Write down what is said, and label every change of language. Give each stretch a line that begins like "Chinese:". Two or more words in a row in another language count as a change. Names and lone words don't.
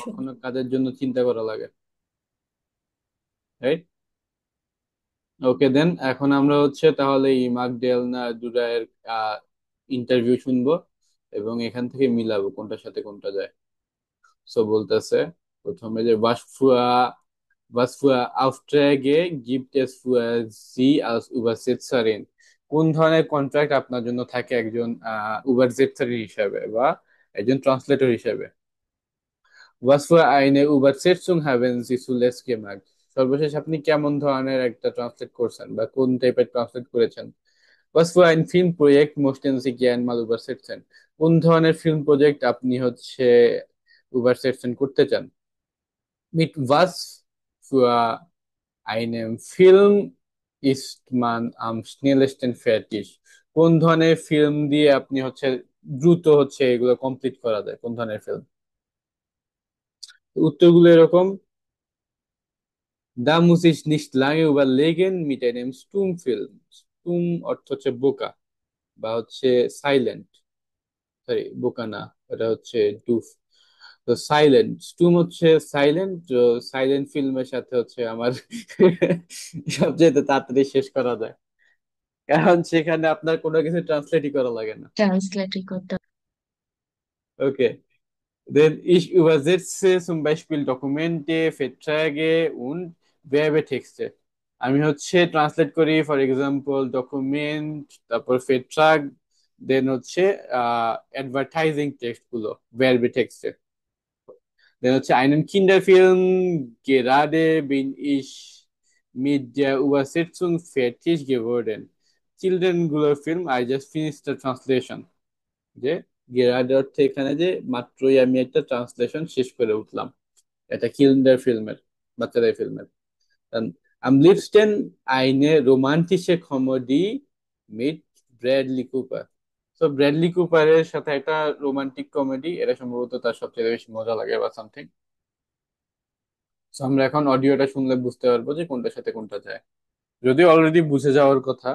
Bangla: কখনো কাজের জন্য চিন্তা করা লাগে, রাইট?
English: okay then,
Bangla: এখন আমরা হচ্ছে তাহলে এই মাকডেল না ডুরায়ের ইন্টারভিউ শুনবো এবং এখান থেকে মিলাবো কোনটার সাথে কোনটা যায়। সো বলতেছে প্রথমে যে
German: was für Aufträge gibt es für Sie als Übersetzerin?
Bangla: কোন ধরনের কন্ট্রাক্ট আপনার জন্য থাকে একজন উবারসেটসারি হিসাবে বা একজন ট্রান্সলেটর হিসাবে?
German: Was für eine Übersetzung haben Sie zuletzt gemacht?
Bangla: সর্বশেষ আপনি কেমন ধরনের একটা ট্রান্সলেট করছেন বা কোন টাইপের ট্রান্সলেট করেছেন?
German: Was für ein Filmprojekt möchten Sie gern mal übersetzen?
Bangla: কোন ধরনের ফিল্ম প্রজেক্ট আপনি হচ্ছে übersetzen করতে চান?
German: Mit was für einem Film ist man am schnellsten fertig?
Bangla: কোন ধরনের ফিল্ম দিয়ে আপনি হচ্ছে দ্রুত হচ্ছে এগুলো কমপ্লিট করা যায়, কোন ধরনের ফিল্ম? উত্তরগুলো এরকম:
German: Da muss ich nicht lange überlegen mit einem Stummfilm.
Bangla: Stumm অর্থ হচ্ছে বোকা বা হচ্ছে সাইলেন্ট, সরি বোকা না, এটা হচ্ছে ডুফ। তো সাইলেন্ট স্টুম হচ্ছে সাইলেন্ট। সাইলেন্ট ফিল্মের সাথে হচ্ছে আমার সবচেয়ে তাড়াতাড়ি শেষ করা যায়, কারণ সেখানে আপনার কোনো কিছু ট্রান্সলেটই করা লাগে না। ট্রান্সলেটই করতে ওকে,
German: denn ich übersetze zum Beispiel Dokumente, Verträge und Werbetexte.
Bangla: আমি হচ্ছে ট্রান্সলেট করি
English: for example
Bangla: ডকুমেন্ট, তারপর ফেট্রাগ, দেন হচ্ছে
English: advertising text
Bangla: গুলো,
German: Werbetexte. দেন হচ্ছে einen Kinderfilm, gerade bin ich mit der Übersetzung fertig geworden.
Bangla: চিলড্রেন গুলোর ফিল্ম,
English: I just finished the translation.
Bangla: যে গেরাডে অর্থে এখানে যে মাত্রই আমি একটা ট্রান্সলেশন শেষ করে উঠলাম, এটা কিন্ডার ফিল্মের, বাচ্চাদের ফিল্মের।
German: Dann am liebsten eine romantische Comedy mit ব্র্যাডলি কুপার।
Bangla: তো ব্র্যাডলি কুপারের সাথে একটা
English: romantic comedy,
Bangla: এটা সম্ভবত তার সবচেয়ে বেশি মজা লাগে বা সামথিং। তো আমরা এখন অডিওটা শুনলে বুঝতে পারবো যে কোনটার সাথে কোনটা যায়, যদিও অলরেডি বুঝে যাওয়ার কথা।